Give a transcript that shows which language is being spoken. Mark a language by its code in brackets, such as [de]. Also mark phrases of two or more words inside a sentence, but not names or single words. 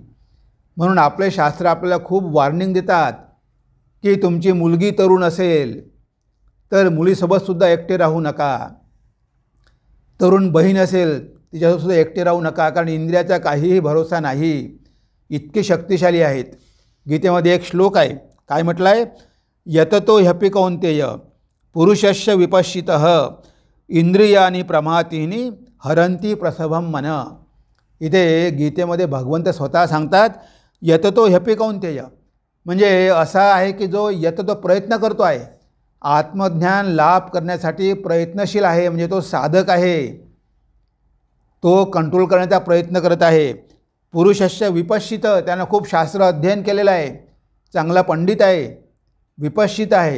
[mr] म्हणून आपले शास्त्र आपल्याला खूप वॉर्निंग देतात की तुमची मुलगी तरुण असेल तर मुलीसोबतसुद्धा एकटे राहू नका. तरुण बहीण असेल तिच्यासोबतसुद्धा एकटे राहू नका, कारण इंद्रियाचा काहीही भरोसा नाही, इतके शक्तिशाली आहेत. गीतेमध्ये एक श्लोक आहे, काय म्हटलं आहे, [sa] यततो ह्यपि कौन्तेय पुरुषस्य विपश्चितः इंद्रियानी प्रमातीनी हरंती प्रसभम मन. [mr] इथे गीतेमध्ये भगवंत स्वतः सांगतात [sa] यततो ह्यपि कौन्तेय, [mr] म्हणजे असा आहे की जो यततो प्रयत्न करतो आहे, आत्मज्ञान लाभ करण्यासाठी प्रयत्नशील आहे, म्हणजे तो साधक आहे, तो कंट्रोल करण्याचा प्रयत्न करत आहे. [sa] पुरुषस्य विपश्चित, [mr] त्यानं खूप शास्त्र अध्ययन केलेलं आहे, चांगला पंडित आहे, विपश्चित आहे.